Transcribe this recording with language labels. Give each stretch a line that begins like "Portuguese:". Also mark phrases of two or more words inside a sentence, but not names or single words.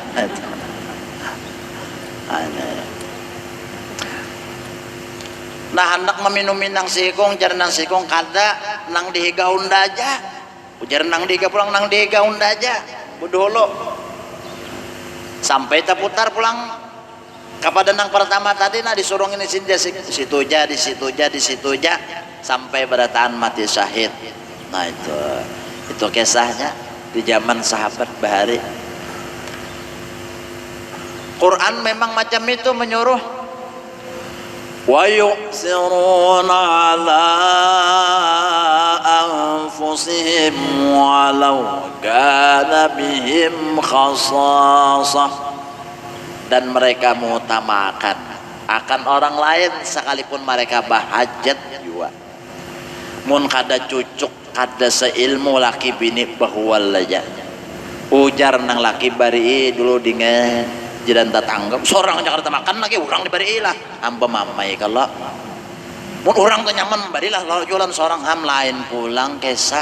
Banjar: Nah hendak meminumi nang sikung, jar nang sikung kada nang dihiga unda aja, ujar nang dihiga pulang nang dihiga unda aja, budolo sampai terputar pulang kepada nang pertama tadi. Nah disuruh ini di situ aja, di situ aja, di situ aja sampai berataan mati syahid. Nah itu kisahnya di zaman sahabat bahari. Quran memang macam itu menyuruh
Arabic: wa yu'siruna ala anfusihim walau kana bihim khasasah,
Banjar: dan mereka mengutamakan akan orang lain sekalipun mereka bahajat juga. Mun kada cucuk kada seilmu laki bini bahwal aja ujar nang laki bari dulu dengan jiran tetangga seorang Jakarta makan lagi orang dibari lah hamba mamai kalau mun orang tuh nyaman bari lah lalu jualan seorang ham lain pulang kisah.